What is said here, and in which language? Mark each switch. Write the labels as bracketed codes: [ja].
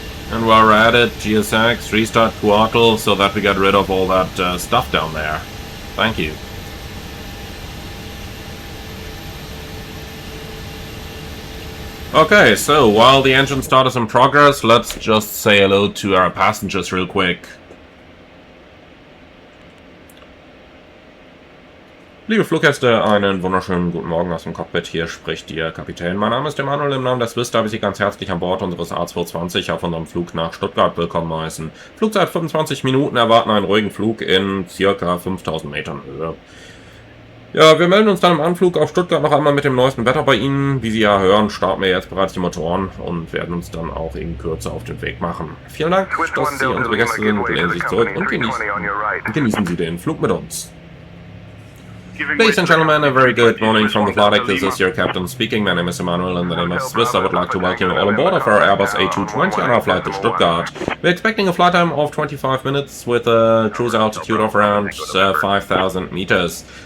[en] And while we're at it, GSX, restart Throttle so that we get rid of all that stuff down there. Thank you. Okay, so while the engine start is in progress, let's just say hello to our passengers real quick. [de] Liebe Fluggäste, einen wunderschönen guten Morgen aus dem Cockpit. Hier spricht Ihr Kapitän. Mein Name ist Emanuel. Im Namen der Swiss darf ich Sie ganz herzlich an Bord unseres A220 auf unserem Flug nach Stuttgart willkommen heißen. Flugzeit 25 Minuten, erwarten einen ruhigen Flug in ca. 5000 Metern Höhe. Ja, wir melden uns dann im Anflug auf Stuttgart noch einmal mit dem neuesten Wetter bei Ihnen. Wie Sie ja hören, starten wir jetzt bereits die Motoren und werden uns dann auch in Kürze auf den Weg machen. Vielen Dank, dass Sie unsere Gäste sind. Lehnen Sie sich zurück und genießen Sie den Flug mit uns. [en] Ladies and gentlemen, a very good morning from the flight deck. This is your captain speaking. My name is Emanuel. In the name of Swiss, I would like to welcome you all on board of our Airbus A220 on our flight to Stuttgart. We're expecting a flight time of 25 minutes with a cruise altitude of around 5,000 meters.